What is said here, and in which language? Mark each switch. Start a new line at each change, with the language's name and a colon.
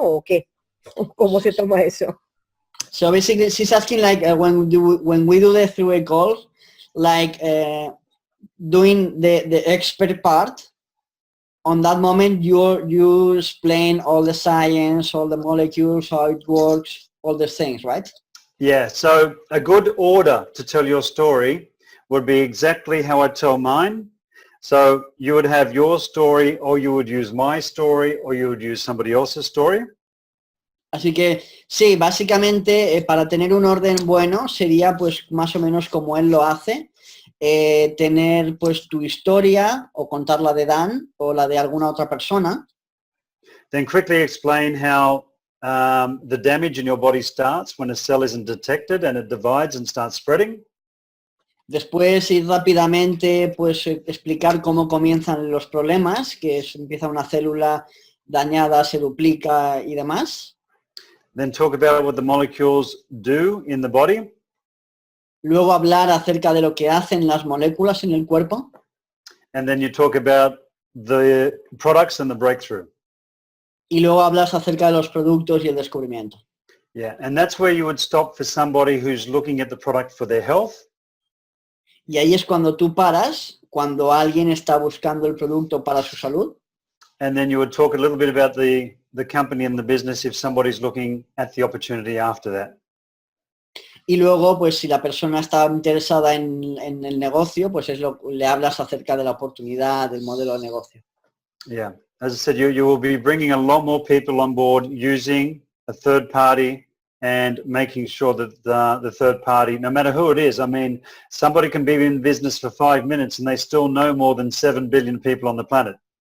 Spanish: ¿O qué? ¿Cómo se toma eso?
English: So basically, she's asking like when we do the three-way call, like doing the expert part. On that moment, you explain all the science, all the molecules, how it works, all the things, right? Yeah, so a good order to tell your story would be exactly how I tell mine. So you would have your story, or you would use my story, or you would use somebody else's story.
Spanish: Así que sí, básicamente para tener un orden bueno sería pues más o menos como él lo hace. Tener pues tu historia o contar la de Dan o la de alguna otra persona.
English: Then quickly explain how the damage in your body starts when a cell isn't detected and it divides and starts spreading.
Spanish: Después ir rápidamente pues explicar cómo comienzan los problemas, que empieza una célula dañada, se duplica y demás.
English: Then talk about what the molecules do in the body.
Spanish: Luego hablar acerca de lo que hacen las moléculas en el cuerpo.
English: And then you talk about the products and the breakthrough.
Spanish: Y luego hablas acerca de los productos y el descubrimiento.
English: Yeah, and that's where you would stop for somebody who's looking at the product for their health.
Spanish: Y ahí es cuando tú paras, cuando alguien está buscando el producto para su salud.
English: And then you would talk a little bit about the company and the business if somebody's looking at the opportunity after that.
Spanish: Y luego, pues si la persona está interesada en el negocio, pues le hablas acerca de la oportunidad, del modelo de negocio.
English: Yeah, as I said, you will be bringing a lot more people on board using a third party and making sure that the third party, no matter who it is, I mean, somebody can be in business for 5 minutes and they still know more than 7 billion people on the planet.